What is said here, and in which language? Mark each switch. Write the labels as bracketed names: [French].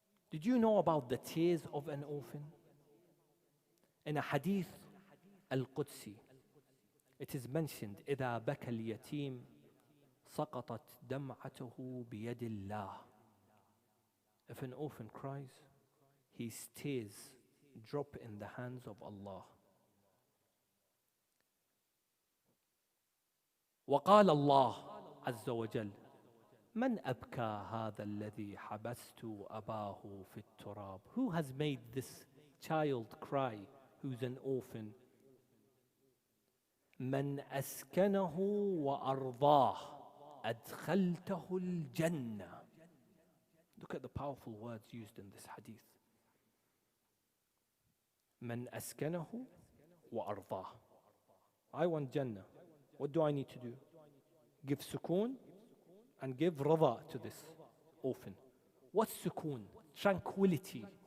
[English] Did you know about the tears of an orphan? In a hadith al-Qudsi, it is mentioned, [Arabic] إِذَا بَكَى الْيَتِيمِ سَقَطَتْ دَمْعَتُهُ بِيَدِ اللَّهِ. [English] If an orphan cries, his tears drop in the hands of Allah. [Arabic] وقال الله عز وجل من أبكى هذا الذي حبست أباه في التراب. [English] Who has made this child cry who's an orphan? [Arabic] من أسكنه وأرضاه أدخلته الجنة. [English] Look at the powerful words used in this hadith. [Arabic] من أسكنه وأرضاه. [English] I want Jannah. What do I need to do? Give sukoon and give rida to this orphan. What's sukoon? Tranquility.